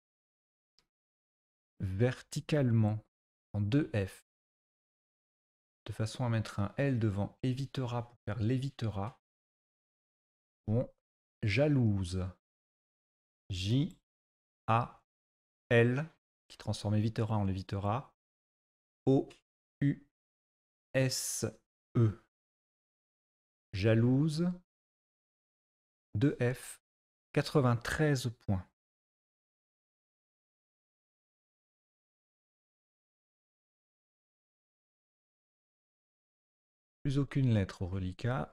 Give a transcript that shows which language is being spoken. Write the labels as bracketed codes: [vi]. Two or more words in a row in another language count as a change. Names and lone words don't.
[fr] Verticalement, en 2F. De façon à mettre un L devant évitera pour faire l'évitera. Bon, jalouse. J-A-L, qui transforme évitera en l'évitera. O-U-S-E. Jalouse. 2F. 93 points. Plus aucune lettre au reliquat.